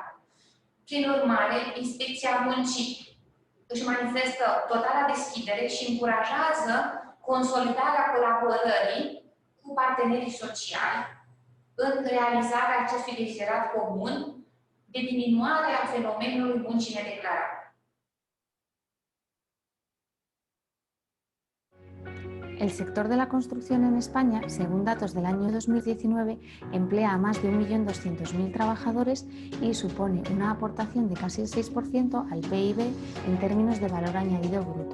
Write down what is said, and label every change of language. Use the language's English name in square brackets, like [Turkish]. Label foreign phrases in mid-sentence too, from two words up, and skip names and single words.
[Romanian] Prin urmare, Inspecția Muncii își manifestă totala deschidere și încurajează consolidarea colaborării cu partenerii sociali în realizarea acestui deziderat comun de diminuare a fenomenului muncii nedeclarate. [Spanish] El sector de la construcción en España, según datos del año 2019, emplea a más de 1.200.000 trabajadores y supone una aportación de casi el 6% al PIB en términos de valor añadido bruto.